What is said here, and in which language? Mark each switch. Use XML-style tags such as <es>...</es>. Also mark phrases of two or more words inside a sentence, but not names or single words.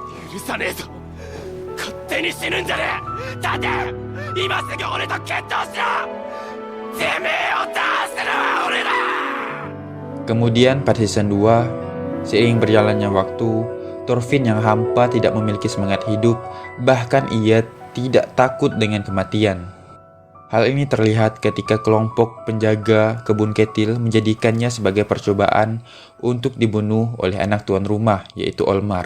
<ja>許さねえぞ。勝手に死ぬんじゃねえ。立て、今すぐ俺と決闘しろ。てめえを倒すのは俺だ。</ja> <id>Kemudian pada season 2, seiring berjalannya waktu, Thorfinn yang hampa tidak memiliki semangat hidup, bahkan ia tidak takut dengan kematian. Hal ini terlihat ketika kelompok penjaga kebun ketil menjadikannya sebagai percobaan untuk dibunuh oleh anak tuan rumah, yaitu Olmar.</id>